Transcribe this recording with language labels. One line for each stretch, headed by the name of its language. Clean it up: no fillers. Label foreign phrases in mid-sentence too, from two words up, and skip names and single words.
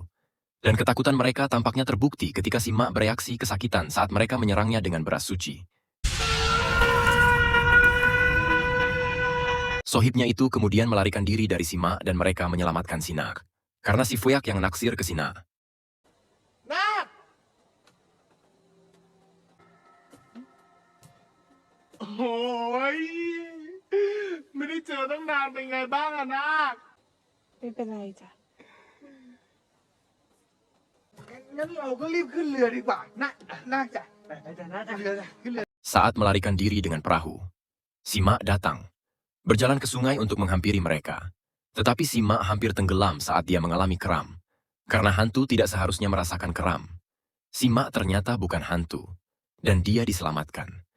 Indonesian: Dan ketakutan mereka tampaknya terbukti ketika Sima bereaksi kesakitan saat mereka menyerangnya dengan beras suci. Sohibnya itu kemudian melarikan diri dari Sima dan mereka menyelamatkan Sina. Karena si Fuyak yang naksir ke Sina.
Thai: ๆนาคโอ้ย ไม่ได้เจอตั้งนานเป็นไงบ้างอะนาค ไม่เป็นไรจ้ะ งั้นเราก็รีบขึ้นเรือดีกว่าน่าจะไปเรือขึ้นเรือ
Indonesian: Saat melarikan diri dengan perahu, Simak datang, berjalan ke sungai untuk menghampiri mereka. Tetapi Simak hampir tenggelam saat dia mengalami kram. Karena hantu tidak seharusnya merasakan kram. Simak ternyata bukan hantu, dan dia diselamatkan.